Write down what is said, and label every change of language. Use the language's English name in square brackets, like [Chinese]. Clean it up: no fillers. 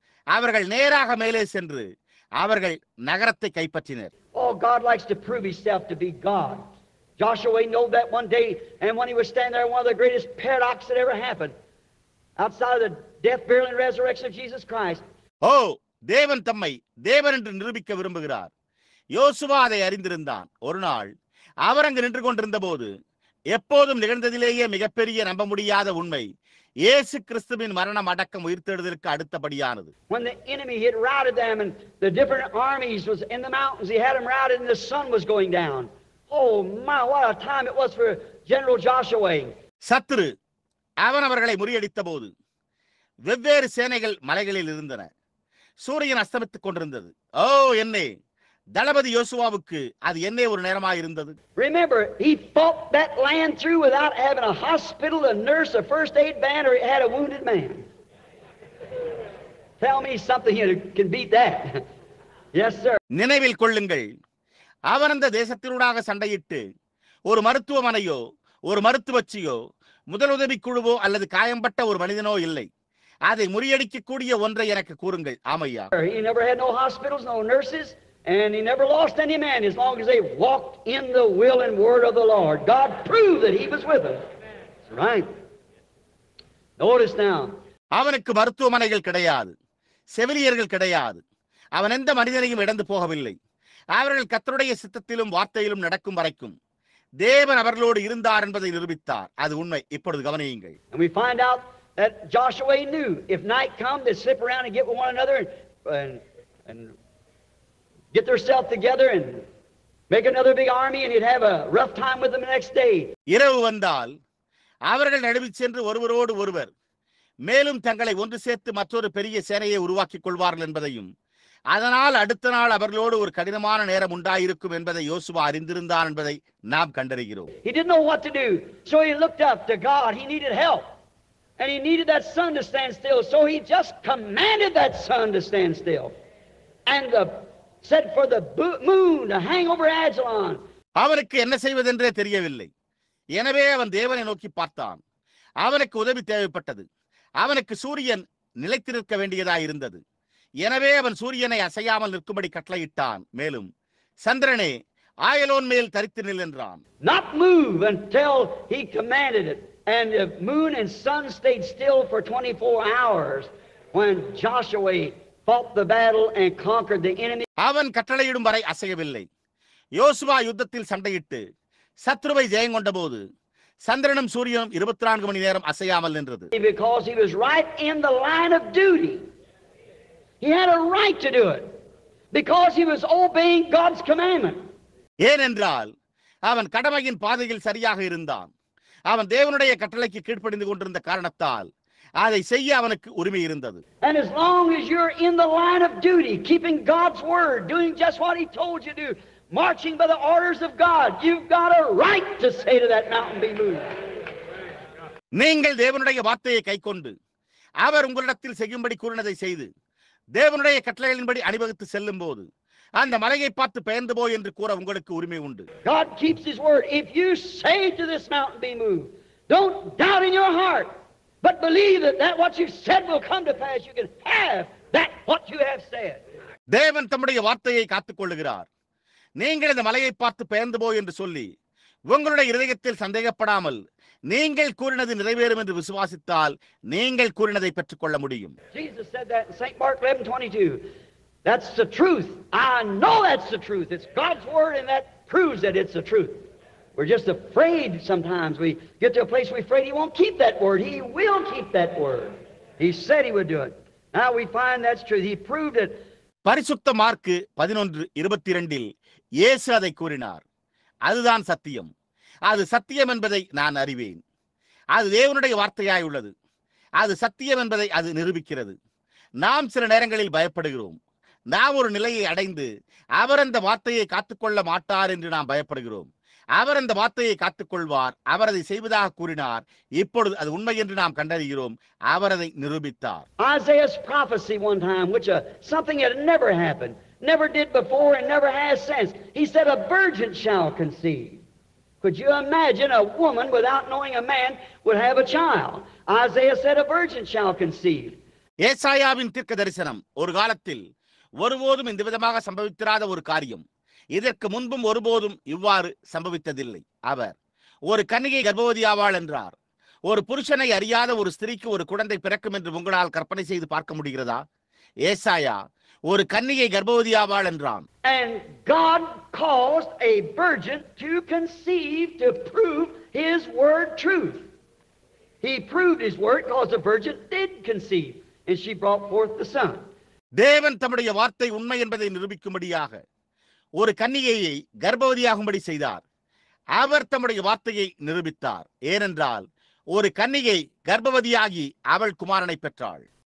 [Tamil] அவர்கள் நேராக மேலே சென்று அவர்கள் நகரத்தை கைப்பற்றினர். [English] Oh, God likes to prove himself to be God. Joshua knew that one day, and when he was standing there, one of the greatest paradoxes that ever happened, outside of the death, burial, and resurrection of Jesus Christ. [Tamil] தேவன் தம்மை தேவன் என்று நிரூபிக்க விரும்புகிறார். யோசுவா அதை அறிந்திருந்தான். ஒரு நாள் அவர் அங்கு நின்று கொண்டிருந்த போது எப்போதும் நிகழ்ந்ததிலேயே மிகப்பெரிய நம்ப முடியாத உண்மை இயேசு கிறிஸ்துவின் மரணம் அடக்கம் உயிர்த்தெழுதலுக்கு அடுத்தபடியானது. [English] When the enemy had routed them and the different armies was in the mountains, he had them routed and the sun was going down. Oh my, what a time it was for General Joshua. [Tamil] சத்துரு அவன் அவர்களை முறியடித்த போது வெவ்வேறு சேனைகள் மலைகளில் இருந்தன. சூரியன் அஸ்தமித்துக் கொண்டிருந்தது. என்னே தளபதி யோசுவாவுக்கு அது என்ன ஒரு நேரமாக இருந்தது. [English] Remember, he fought that land through without having a hospital, a nurse, a first aid band, or he had a wounded man. Tell me something that can beat that. Yes, sir. [Tamil] நினைவில் கொள்ளுங்கள், அவன் அந்த தேசத்தினூடாக சண்டையிட்டு ஒரு மருத்துவமனையோ ஒரு மருத்துவச்சியோ முதலுதவி குழுவோ அல்லது காயம்பட்ட ஒரு மனிதனோ இல்லை. அதை முறியடிக்கக்கூடிய ஒன்றை எனக்கு கூறுங்கள். ஆமையா. [English] He never had no hospitals, no nurses, and he never lost any man as long as they walked in the will and word of the Lord. God proved that he was with them. That's right. Notice now. [Tamil] அவனுக்கு மருத்துவமனைகள் கிடையாது, செவிலியர்கள் கிடையாது. அவன் எந்த மனிதனையும் இழந்து போகவில்லை. அவர்கள் கர்த்தருடைய சித்தத்திலும் வார்த்தையிலும் நடக்கும் வரைக்கும் தேவன் அவர்களோடு இருந்தார் என்பதை நிரூபித்தார். அது உண்மை. இப்பொழுது கவனியுங்கள். [English] And we find out that Joshua knew if night come, they'd slip around and get with one another and get themselves together and make another big army, and he'd have a rough time with them the next day. [Tamil] இரவு வந்தால் அவர்கள் நடுவில் சென்று ஒருவரோடு ஒருவர் மேலும் தங்களை ஒன்று சேர்த்து மற்றொரு பெரிய சேனையை உருவாக்கிக் கொள்வார்கள் என்பதையும், அதனால் அடுத்த நாள் அவர்களோடு ஒரு கடினமான நேரம் உண்டாயிருக்கும் என்பதை யோசுவா அறிந்திருந்தான் என்பதை நாம் கண்டறிகிறோம். [English] He didn't know what to do, so he looked up to God. He needed help, and he needed that sun to stand still, so he just commanded that sun to stand still, and said for the moon to hang over Ajalon. [Tamil] அவனுக்கு என்ன செய்வதென்றே தெரியவில்லை. எனவே அவன் தேவனை நோக்கி பார்த்தான். அவனுக்கு உதவி தேவைப்பட்டது. அவனுக்கு சூரியன் நிலைத்திருக்க வேண்டியதாய் இருந்தது. எனவே அவன் சூரியனை அசையாமல் நிற்கும்படி கட்டளையிட்டான். மேலும் சந்திரனே ஆயலோன் மேல் தரித்து நில் என்றான். [English] Not move until he commanded it, and the moon and sun stayed still for 24 hours when Joshua fought the battle and conquered the enemy. [Tamil] அவன் கட்டளையிடும் வரை அசையவில்லை. யோசுவா யுத்தத்தில் சண்டையிட்டு சத்ருவை ஜெயங்கொண்ட போது சந்திரனும் சூரியனும் 24 மணி நேரம் அசையாமல் நின்றது. [English] Because he was right in the line of duty. He had a right to do it because he was obeying God's commandment. [Tamil] ஏனென்றால் அவன் கடமையின் பாதையில் சரியாக இருந்தான். அவன் தேவனுடைய கட்டளைக்கு கீழ்ப்படிந்து கொண்டிருந்த காரணத்தால் அதை செய்ய அவனுக்கு உரிமை இருந்தது. [English] And as long as you're in the line of duty, keeping God's word, doing just what he told you to do, marching by the orders of God, you've got a right to say to that mountain, be moved. [Tamil] நீங்கள் தேவனுடைய வார்த்தையை கைக்கொண்டு அவர் உங்களிடத்தில் செய்யும்படி கூறினதை செய்து தேவனுடைய கட்டளைகளின்படி அணிவகுத்து செல்லும் போது அந்த மலையை பார்த்து பெயர்ந்து போய் என்று கூற உங்களுக்கு உரிமை உண்டு. [English] God keeps his word. If you say to this mountain, be moved, don't doubt in your heart, but believe that what you've said will come to pass. You can have that what you have said. [Tamil] தேவன் தம்முடைய வார்த்தையை காத்துக் கொள்ளுகிறார். நீங்கள் இந்த மலையை பார்த்து பெயர்ந்து போய் என்று சொல்லி உங்களுடைய இதயத்தில் சந்தேகப்படாமல் நீங்கள் கூறினது நிறைவேறும் என்று விசுவாசித்தால் நீங்கள் கூறினதை பெற்றுக் கொள்ள முடியும். [English] Jesus said that in St. Mark 11:22. That's the truth. I know that's the truth. It's God's word, and that proves that it's the truth. We're just afraid sometimes. We get to a place we're afraid he won't keep that word. He will keep that word. He said he would do it. Now we find that's true. He proved it. [Tamil] பரிசுத்த mark 11:22 இயேசு அதை கூறினார். அதுதான் சத்தியம். அது சத்தியம் என்பதை நான் அறிவேன். அது தேவனுடைய வார்த்தையாய் உள்ளது. அது சத்தியம் என்பதை அது நிரூபிக்கிறது. நாம் சில நேரங்களில் பயப்படுகிறோம். நாம் ஒரு நிலையை அடைந்து அவர் அந்த வார்த்தையை காத்துக்கொள்ள மாட்டார் என்று நாம் பயப்படுகிறோம். அவர் அந்த வார்த்தையை காத்துக்கொள்வார். அவர் அதை செய்வதாக கூறினார். இப்பொழுது அது உண்மை என்று நாம் கண்டறிகிறோம். அவர் அதை நிரூபித்தார். [English] Isaiah's prophecy one time, which something had never happened, never did before and never has since. He said a virgin shall conceive. Could you imagine a woman without knowing a man would have a child? Isaiah said a virgin shall conceive. [Tamil] ஏசாயாவின் தீர்க்க தரிசனம் ஒரு காலத்தில் ஒருபோதும் இந்த விதமாக சம்பவித்திராத ஒரு காரியம். இதற்கு முன்பும் ஒருபோதும் இவ்வாறு சம்பவித்ததில்லை. அவர் ஒரு கன்னிகை கர்ப்பவதியாவாள் என்றார். ஒரு புருஷனை அறியாத ஒரு ஸ்திரீக்கு ஒரு குழந்தை பிறக்கும் என்று உங்களால் கற்பனை செய்து பார்க்க முடிகிறதா? ஏசாயா ஒரு கன்னிகை கர்ப்பவதியாவாள் என்றான். [English] And God caused a virgin to conceive to prove his word truth. He proved his word because the virgin did conceive, and she brought forth the son. [Tamil] தேவன் தம்முடைய வார்த்தை உண்மை என்பதை நிரூபிக்கும்படியாக ஒரு கன்னிகையை கர்ப்பவதியாகும்படி செய்தார். அவர் தம்முடைய வார்த்தையை நிரூபித்தார். ஏனென்றால் ஒரு கன்னிகை கர்ப்பவதியாகி அவள் குமாரனை பெற்றாள்.